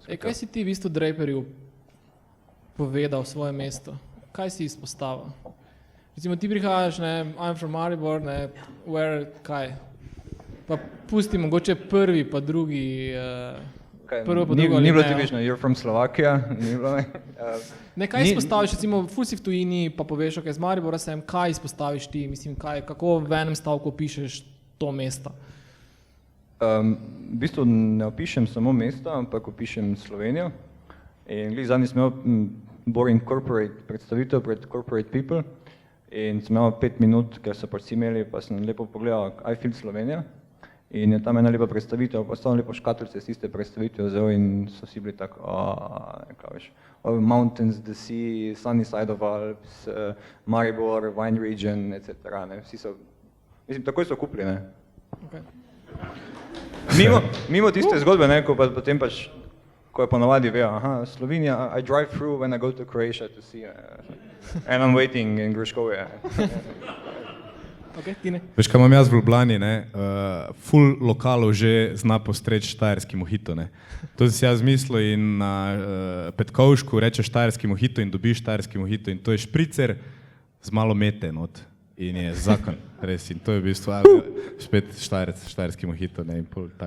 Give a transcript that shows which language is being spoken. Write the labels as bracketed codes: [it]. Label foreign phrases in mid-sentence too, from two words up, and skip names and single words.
[sl] Kaj si ti v bistvu Draperju povedal svoje mesto? Kaj si izpostavil? Recimo, ti prihajaš, ne, [en] I'm from Maribor, ne, where, kaj? [sl] Pa pusti mogoče prvi, pa drugi, prvo pa drugo. Ni bilo ti večno, [en] you're from Slovakia, [sl] ni bilo me. Ne, kaj izpostaviš, recimo, ful si v tujini, pa poveš, ok, z Maribora sem, kaj izpostaviš ti, mislim, kako v enem stavku opišeš to mesto? V bistvu ne opišem samo mesto, ampak opišem Slovenijo. In zadnji sem imel [en] boring corporate [sl] predstavitev pred [en] corporate people [sl] in sem imel 5 minut, ker so pač vsi imeli, pa sem lepo pogledal I feel Slovenija. In je tam ena lepa predstavitev, pa stavim lepo škatlice s tiste predstavitev vzel in so vsi bili tako, nekaj veš, [en] mountains, the sea, sunny side of Alps, Maribor, wine region, etc. [sl] Ne, vsi so, mislim, takoj so kupili, ne. [en] Okay. [sl] Mimo tiste zgodbe, ne, ko pa potem pač, ko je ponavadi vejo, Slovenija, [en] I drive through when I go to Croatia to see, and I'm waiting in Gruškovje. Okay, Tine. [sl] Veš, kaj imam jaz v Ljubljani, ne, ful lokalov že zna postreči štajerski mojito, ne. To si jaz mislil in na Petkovšku rečeš štajerski mojito in dobiš štajerski mojito in to je špricer z malo mete not in je zakon, res, in to je v bistvu spet štajerski mojito, ne, in pol tak.